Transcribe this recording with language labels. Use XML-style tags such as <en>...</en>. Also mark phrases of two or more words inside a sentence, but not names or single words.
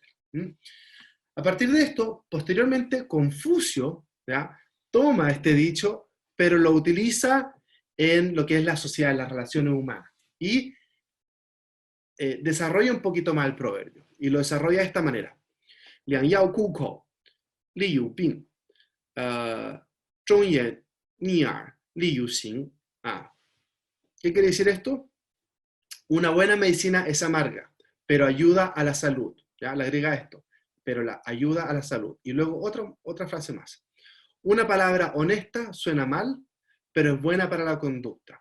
<es>A partir de esto, posteriormente, Confucio, ¿ya?, toma este dicho, pero lo utiliza en lo que es la sociedad, las relaciones humanas. Y desarrolla un poquito más el proverbio. Y lo desarrolla de esta manera.</es> <zh>良药苦口，利于病，忠言逆耳，利于行.</zh> <es>¿Qué quiere decir esto? Una buena medicina es amarga, pero ayuda a la salud. ¿Ya? Le agrega esto, pero la ayuda a la salud. Y luego otra frase más. Una palabra honesta suena mal, pero es buena para la conducta.</es>